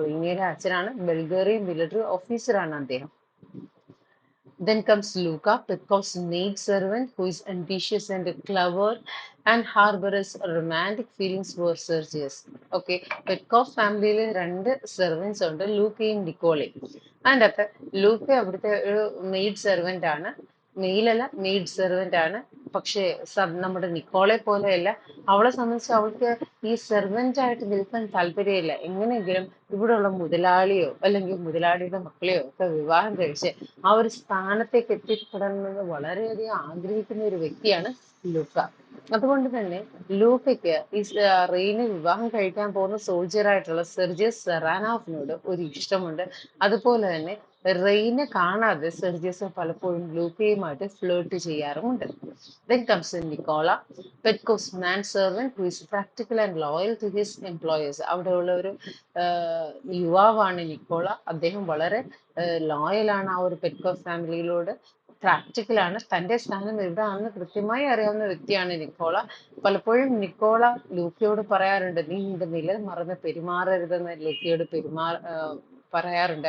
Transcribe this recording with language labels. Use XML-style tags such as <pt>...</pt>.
<ml>റീനയുടെ അച്ഛനാണ്, Bulgarian military ഓഫീസറാണ് അദ്ദേഹം.</ml> <en>Then comes Luca, Petkov's maid servant, who is ambitious and clever and harbors romantic feelings for Sergius.</en> <ml>Okay, Petkov ഫാമിലിയിൽ രണ്ട് servants ഉണ്ട്, ലൂക്കയും നിക്കോളയും. അതിൻ്റെ അകത്ത് ലൂക്ക അവിടുത്തെ ഒരു മെയ്ഡ് സെർവൻ്റ് ആണ്, മെയിലല്ല മെയ്ഡ് സെർവൻ്റ് ആണ്. പക്ഷേ നമ്മുടെ നിക്കോളെ പോലെയല്ല. അവളെ സംബന്ധിച്ച് അവൾക്ക് ഈ സെർവൻ്റ് ആയിട്ട് നിൽക്കാൻ താല്പര്യമില്ല. എങ്ങനെയെങ്കിലും ഇവിടെയുള്ള മുതലാളിയോ അല്ലെങ്കിൽ മുതലാളിയുടെ മക്കളെയോ ഒക്കെ വിവാഹം കഴിച്ച് ആ ഒരു സ്ഥാനത്തേക്ക് എത്തിപ്പെടണമെന്ന് വളരെയധികം ആഗ്രഹിക്കുന്ന ഒരു വ്യക്തിയാണ് ലൂക്ക. അതുകൊണ്ട് തന്നെ ലൂക്കയ്ക്ക് ഈ റെയ്നെ വിവാഹം കഴിക്കാൻ പോകുന്ന സോൾജർ ആയിട്ടുള്ള സെർജിയസ് സെറാനോഫിനോട് ഒരു ഇഷ്ടമുണ്ട്. അതുപോലെ തന്നെ റെയിനെ കാണാതെ സെർജിയസ് പലപ്പോഴും ലൂക്കയുമായിട്ട് ഫ്ലേർട്ട് ചെയ്യാറുമുണ്ട്.</ml> <en>Then comes in Nicola, Petko's manservant who is practical and loyal to his employers.</en> <ml>അവിടെയുള്ള ഒരു യുവാവാണ് നിക്കോള. അദ്ദേഹം വളരെ ലോയലാണ് ആ ഒരു പെറ്റ്കോ ഫാമിലിയിലോട്. പ്രാക്ടിക്കലാണ്. തന്റെ സ്ഥാനം എവിടെയാണെന്ന് കൃത്യമായി അറിയാവുന്ന വ്യക്തിയാണ് നിക്കോള. പലപ്പോഴും നിക്കോള ലൂക്കയോട് പറയാറുണ്ട്, നീ നിന്റെ നില മറന്ന് പെരുമാറരുതെന്ന് ലൂക്കയോട് പറയാറുണ്ട്.</ml>